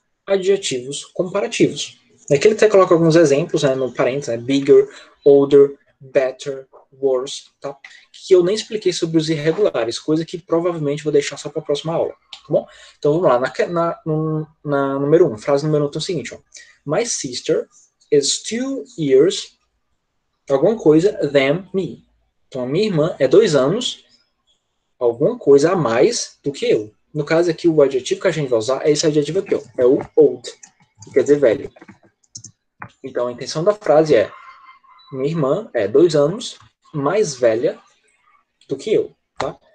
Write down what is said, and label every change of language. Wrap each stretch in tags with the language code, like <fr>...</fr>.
<pt>adjetivos comparativos. Aqui ele até coloca alguns exemplos, né, no parênteses, né,</pt> <en>bigger, older, better, worse,</en> <pt>tá? Que eu nem expliquei sobre os irregulares, coisa que provavelmente vou deixar só para a próxima aula, tá bom? Então vamos lá, na número 1, frase número 1 tem o seguinte, ó.</pt> <en>My sister is 2 years,</en> <pt>alguma coisa,</pt> <en>than me.</en> <pt>Então a minha irmã é 2 anos, alguma coisa a mais do que eu. No caso aqui, o adjetivo que a gente vai usar é esse adjetivo aqui, ó, é o old, que quer dizer velho. Então a intenção da frase é: minha irmã é 2 anos mais velha do que eu, tá?</pt>